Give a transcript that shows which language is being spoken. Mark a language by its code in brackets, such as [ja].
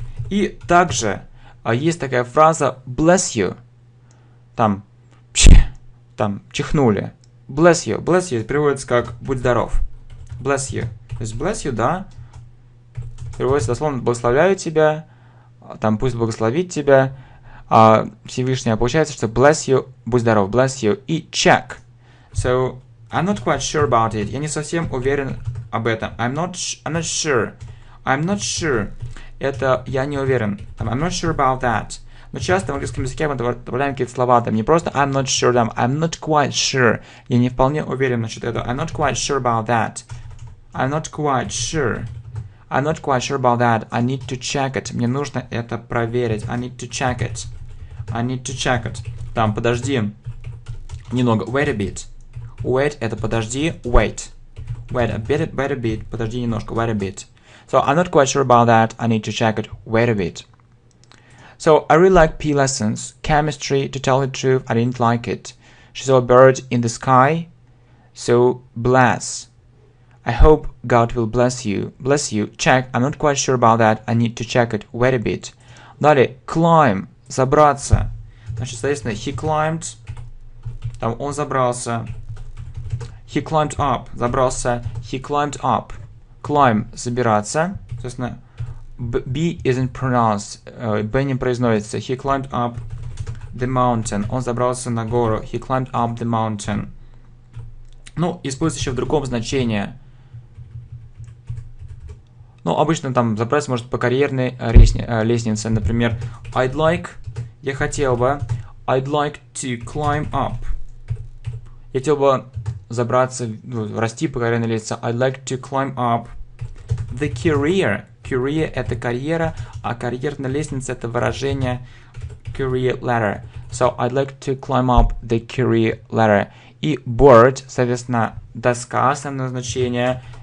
[ru] И также есть такая фраза bless you. Там чихнули. Bless you. Bless you переводится как будь здоров. [en] Bless you. [ru] То есть bless you, да, переводится дословно благословляю тебя. Там пусть благословит тебя Всевышний. Получается, что bless you, будь здоров, bless you. И check. [en] So, I'm not quite sure about it. [ru] Я не совсем уверен об этом. [en] I'm not sure. I'm not sure. [ru] Это я не уверен. [en] I'm not sure about that. [ru] Но часто в английском языке мы добавляем какие-то слова. Там не просто [en] I'm not sure, [ru] там [en] I'm not quite sure. [ru] Я не вполне уверен насчет этого. [en] I'm not quite sure about that. I'm not quite sure. I'm not quite sure about that. I need to check it. [ru] Мне нужно это проверить. [en] I need to check it. I need to check it. [ru] Там, подожди. Немного. [en] Wait a bit. [ru] Wait, это подожди. [en] Wait. Wait a bit. [ru] Подожди немножко. [en] Wait a bit. So, I'm not quite sure about that. I need to check it. Wait a bit. So, I really like P lessons. Chemistry, to tell the truth, I didn't like it. She saw a bird in the sky. So, bless. I hope God will bless you. Bless you. Check. I'm not quite sure about that. I need to check it. Wait a bit. Далее. Climb. Забраться. [ru] Значит, соответственно, [en] he climbed. [ru] Там он забрался. [en] He climbed up. [ru] Забрался. He climbed up. Climb. Забираться. [en] Соответственно, B isn't pronounced. [ru] B не произносится. [en] He climbed up the mountain. [ru] Он забрался на гору. [en] He climbed up the mountain. [ru] Ну, используется еще в другом значении. Ну, обычно там забраться может по карьерной лестнице. Например, я хотел бы, [en] I'd like to climb up. [ru] Я хотел бы забраться, расти по карьерной лестнице. [en] I'd like to climb up the career. [ru] Career — это карьера, а карьерная лестница — это выражение career ladder. [en] So, I'd like to climb up the career ladder. [ru] И board, соответственно, доска, основное значение.